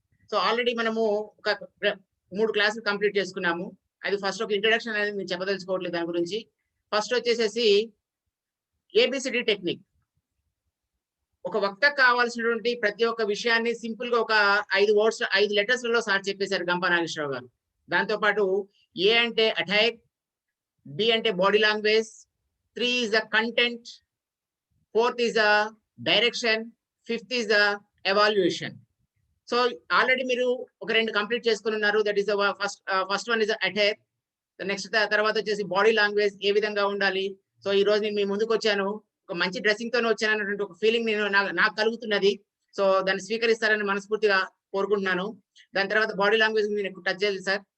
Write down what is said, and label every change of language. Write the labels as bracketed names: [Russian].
[Telugu] So already మనము ఒక 3 క్లాసులు కంప్లీట్ చేసుకున్నాము. అది ఫస్ట్ ఒక ఇంట్రడక్షన్ అనేది నేను చెప్పదలుచుకోవట్లేదు దాని గురించి. ఫస్ట్ వచ్చేసేసి ఏబిసిడి టెక్నిక్. ఒక వక్తకు కావాల్సినటువంటి ప్రతి ఒక్క విషయాన్ని సింపుల్ గా ఒక 5 letters లలో సార్ చెప్పేశారు గంపా నాగేశ్వరరావు గారు. దాంతో పాటు ఏ అంటే అటాక్, బి అంటే body language, [English] 3 is the content, 4th is the direction, 5th is the evaluation. [Telugu] So already మీరు ఒక 2 కంప్లీట్ చేసుకుని ఉన్నారు. [English] That is first one is attack. [Telugu] Next తర్వాత వచ్చేసి బాడీ లాంగ్వేజ్ ఏ విధంగా ఉండాలి. సో ఈ రోజు నేను మీ ముందుకు వచ్చాను, ఒక మంచి డ్రెస్సింగ్ తోనే వచ్చాను అన్నటువంటి ఒక ఫీలింగ్ నాకు కలుగుతున్నది. సో దాన్ని స్వీకరిస్తారని మనస్ఫూర్తిగా కోరుకుంటున్నాను. దాని తర్వాత బాడీ లాంగ్వేజ్ నేను టచ్ చేయాలి సార్.